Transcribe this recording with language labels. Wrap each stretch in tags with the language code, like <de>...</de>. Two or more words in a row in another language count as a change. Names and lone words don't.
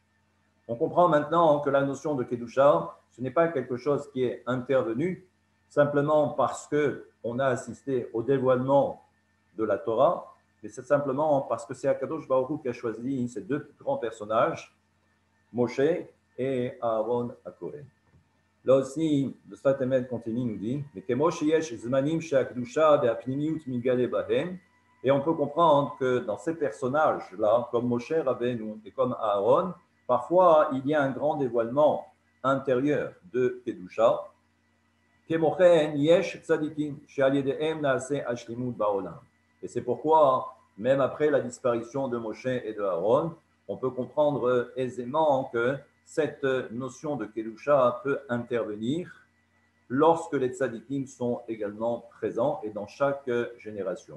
<fr>On comprend maintenant que la notion de Kedusha, ce n'est pas quelque chose qui est intervenu simplement parce qu'on a assisté au dévoilement de la Torah, mais c'est simplement parce que c'est</fr> <he>הקדוש ברוך הוא</he> <fr>qui a choisi ces deux grands personnages, Moshe et Aaron HaKohen. Là aussi, le Sfat Emet continue, nous dit « Mais que Moshe</fr> <he>יש זמנים שהקדושה והפנימיות מתגלה בהם</he> <fr>» Et on peut comprendre que dans ces personnages-là, comme Moshe Rabbeinu et comme Aaron, parfois il y a un grand dévoilement intérieur de Kedusha. Et c'est pourquoi, même après la disparition de Moshe et de Aaron, on peut comprendre aisément que cette notion de Kedusha peut intervenir lorsque les tzadikim sont également présents et dans chaque génération.</fr>